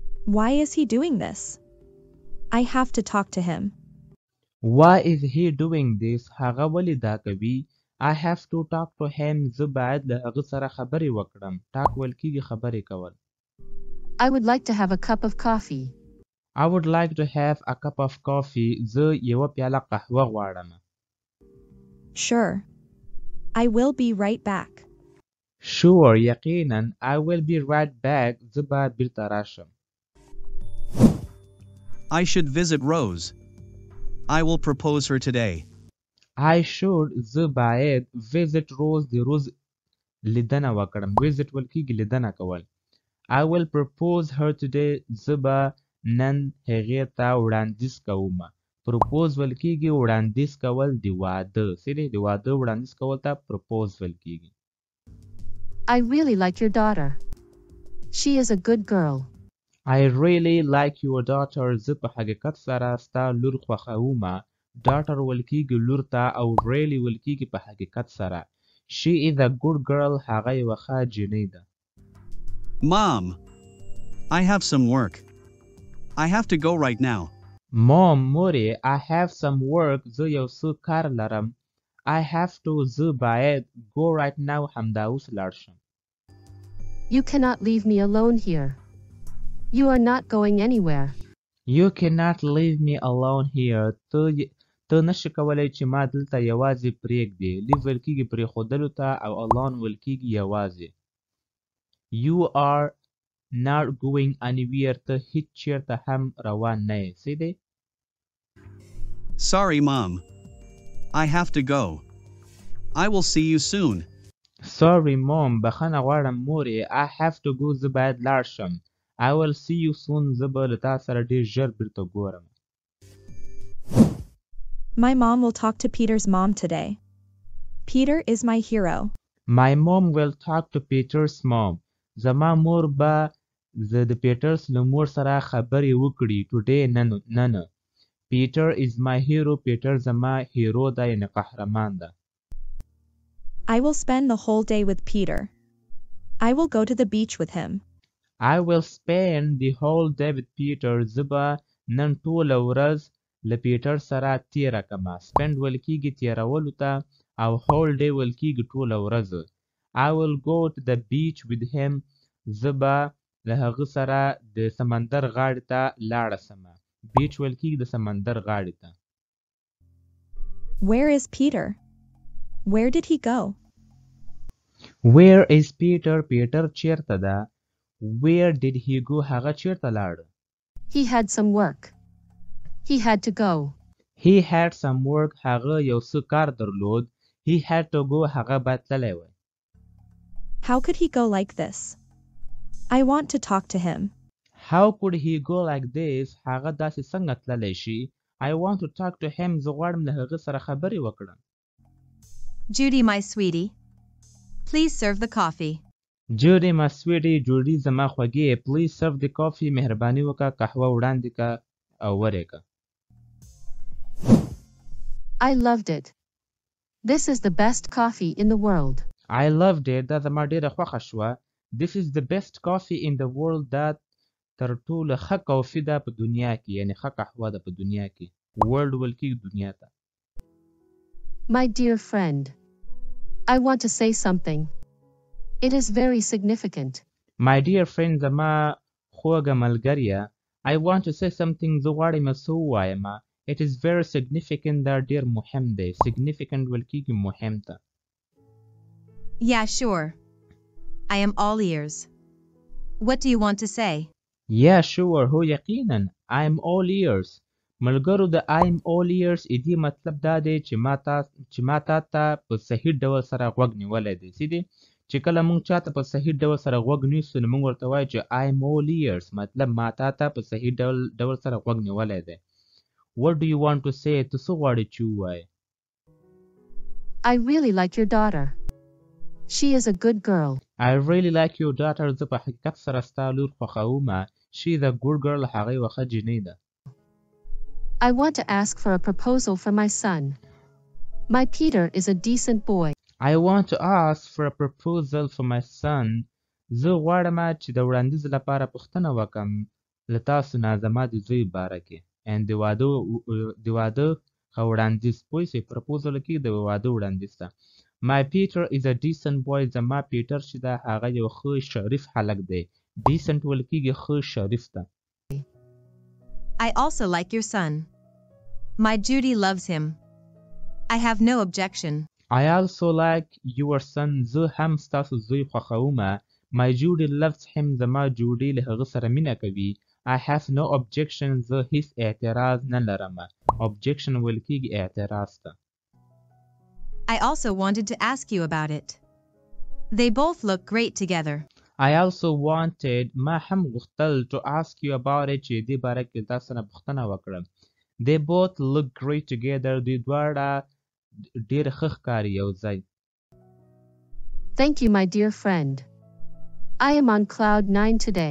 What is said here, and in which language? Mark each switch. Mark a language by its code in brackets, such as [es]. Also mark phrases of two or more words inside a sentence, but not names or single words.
[en] Why is he doing this? I have to talk to him. Why is he doing this? [ps] هغه ولې دا کوي؟ [en] I have to talk to him. [ps] زه باید له هغه سره خبرې وکړم. talk ویل کېږي خبرې کول. [en] I would like to have a cup of coffee. I would like to have a cup of coffee. [ps] زه یوه پیاله قهوه غواړم. [en] Sure. I will be right back. Sure, یقینا. I will be right back. [ps] زه به بیرته راشم. [en] I should visit Rose. I will propose her today. I should. [ps] زه باید visit Rose. د روز لیدنه وکړم. visit ویل کېږي لیدنه کول. [en] I will propose her today. [ps] زه به نن هغې ته وړاندیز کوم. propose ویل کېږي وړاندیز کول د واده. څه دی؟ د واده وړاندیز کول ته propose ویل کېږي. [en] I really like your daughter. She is a good girl. I really like your daughter. [ps] زه په حقیقت سره ستا لور خوښوم. daughter ویل کېږي لور ته او really ویل کېږي په حقیقت سره. [en] She is a good girl. [ps] هغه یوه ښه جینۍ ده. [en] Mom, I have some work. I have to go right now. Mom, مورې I have some work. [ps] زه یو څه کار لرم. [en] I have to. [ps] زه باید [en] go right now. [ps] همدا اوس لاړ شم. [en] You cannot leave me alone here. You are not going anywhere. You cannot leave me alone here. [ps] ته نشي کولی چې ما دلته یوازې پرېږدې. leave ویل کېږي پرېښودلو ته او alone ویل کېږي یوازې. [en] You are not going anywhere. [ps] ته هیڅ چېرته هم روان نه یې. څه دی؟ [en] Sorry, Mom. I have to go. I will see you soon. Sorry, Mom. [ps] بخښنه غواړم مورې. [en] I have to go. [ps] زه باید لاړ شم. [en] I will see you soon. [ps] زه به له تا سره ډېر ژر بیرته ګورم. [en] My mom will talk to Peter's mom today. Peter is my hero. My mom will talk to Peter's mom. [ps] زما مور به د پیټرس له مور سره خبرې وکړي. [en] today نن. Peter is my hero. [ps] پیټر زما هیرو ده یعنې قهرمان ده. [en] I will spend the whole day with Peter. I will go to the beach with him. I will spend the whole day with Peter. [ps] زه به نن ټوله ورځ له پیټر سره تیره کړم. spend ویل کېږي تیرولو ته او [en] whole day [ps] ویل کېږي ټوله ورځ. [en] I will go to the beach with him. [ps] زه به له هغه سره د سمندر غاړې ته لاړه سم. beach ویل کېږي د سمندر غاړې ته. [en] Where is Peter? Where did he go? Where is Peter? [ps] پیټر چیرته ده؟ [en] Where did he go? [ps] هغه چیرته لاړ؟ [en] He had some work. He had to go. He had some work. [ps] هغه یو څه کار درلود. [en] He had to go. [ps] هغه باید تللی وی. [en] How could he go like this? I want to talk to him. How could he go like this? [ps] هغه داسې څنګه تللی شي؟ [en] I want to talk to him. [ps] زه غواړم له هغه سره خبرې وکړم. [en] Judy, my sweetie, please serve the coffee. Judy, my sweetie. [ps] جوډي زما خوږې. [en] Please serve the coffee. [ps] مهرباني وکړه قهوه وړاندې کړه او ورېږه. [en] I loved it. This is the best coffee in the world. I loved it. [ps] دا زما ډېره خوښه شوه. [en] This is the best coffee in the world. [ps] دا تر ټولو ښه کافي ده په دنیا کې. یعنې ښه قهوه ده په دنیا کې. world ویل کېږي دنیا ته. [en] My dear friend, I want to say something. It is very significant. My dear friend, [ps] زما خوږه ملګریه. [en] I want to say something. [ps] زه غواړم څه ووایم. [en] It is very significant. [ps] دا ډېر مهم دی. significant ویل کېږي مهم ته. [en] Yeah, sure. I am all ears. What do you want to say? Yeah, sure. [ps] هو یقینا. [en] I am all ears. [ps] ملګرو د [en] I am all ears [ps] دې مطلب دا دی چې ما تا ته په صحیح ډول سره غوږ نیولی دی. څه دی؟ چې کله موږ چاته په صحیح ډول سره غوږ نیسو نو موږ ورته وایو چې [en] I am all ears. [ps] مطلب ما تا ته په صحیح ډول سره غوږ نیولی دی. [en] What do you want to say? [ps] ته څه غواړې چې ووایې؟ [en] I really like your daughter. She is a good girl. I really like your daughter. [ps] زه په حقیقت سره ستا لور خوښوم. [en] She is a good girl. [ps] هغه یوه ښه جینۍ ده. [en] I want to ask for a proposal for my son. My Peter is a decent boy. I want to ask for a proposal for my son. [ps] زه غواړم چې د وړاندیز لپاره پوښتنه وکړم. له تاسو نه زما د زوی باره کې and د واده وړاندیز پوه شئ پرپوزل کې د واده وړاندیز ته [en] My Peter is a decent boy [ps] زما پیټر چې دا هغه یو ښه شریف هلک دی decent ویل کېږي ښه شریف ته [en] I also like your son. My Judy loves him. I have no objection. I also like your son [ps] زه هم ستاسو زوی خوښومه [en] My Judy loves him [ps] زما جوډي له هغه سره مینه کوي [en] I have no objection [ps] زه هیڅ اعتراض نه لرم objection ویل کېږي اعتراض ته [en] I also wanted to ask you about it. They both look great together. I also wanted [ps] ما هم غوښتل [en] to ask you about it [ps] چې دې باره کې تاسو نه پوښتنه وکړم [en] They both look great together [ps] دوی دواړه ډېر ښه ښکاري یو ځای [en] Thank you, my dear friend. I am on cloud 9 today.